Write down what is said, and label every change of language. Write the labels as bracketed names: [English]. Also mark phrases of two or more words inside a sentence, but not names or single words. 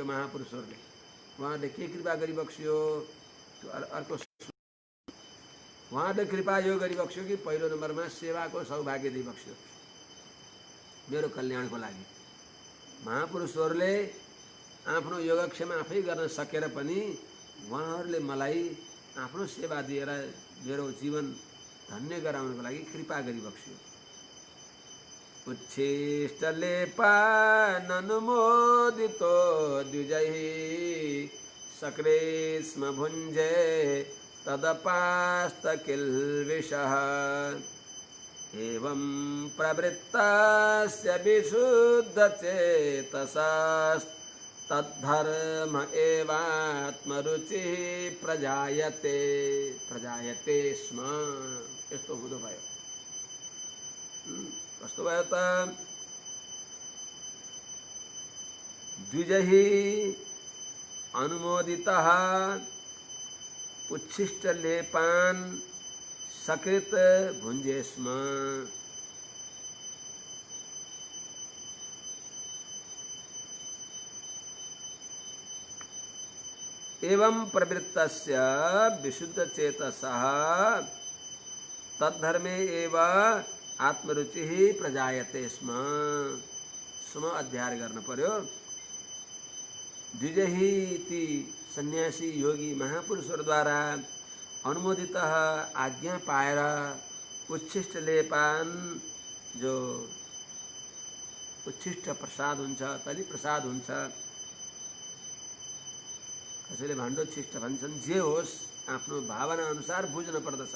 [Nepali] महापुरुषहरूले उहाँहरूले के कृपा गरिबक्स्यो? अर्को उहाँहरूले कृपा यो गरिबक्स्यो कि पहिलो नम्बरमा सेवाको सौभाग्य दिइबक्स्यो मेरो कल्याणको लागि। महापुरुषहरूले आफ्नो योगक्षेम आफै गर्न सकेर पनि उहाँहरूले मलाई आफ्नो सेवा दिएर मेरो जीवन धन्य गराउनको लागि कृपा गरिबक्स्यो। [Sanskrit] उच्छिष्टलेपाननुमोदितो द्विजैः सक्रे स्म भुञ्जे तदपास्तकिल्बिषः एवं प्रवृत्तस्य विशुद्धचेतसास्तद्धर्म एवात्मरुचिः प्रजायते स्म। [Nepali] यस्तो हुँदो भयो। कस्तो भयो त? [Sanskrit] द्विजैः अनुमोदितः उच्छिष्टलेपान् सकृत भुञ्जे स्म। एवं प्रवृत्तस्य विशुद्धचेतसः तद्धर्मे एव आत्मरुचिः प्रजायते स्म। [Nepali] स्म अध्याय गर्न पर्यो। द्विजही ती सन्यासी योगी महापुरुषहरूद्वारा अनुमोदित आज्ञा पाएर उच्छिष्ट लेपान जो उच्छिष्ट प्रसाद हुन्छ, तली प्रसाद हुन्छ, कसैले भाण्डोच्छिष्ट भन्छन्, जे होस् आफ्नो भावना अनुसार बुझ्न पर्दछ।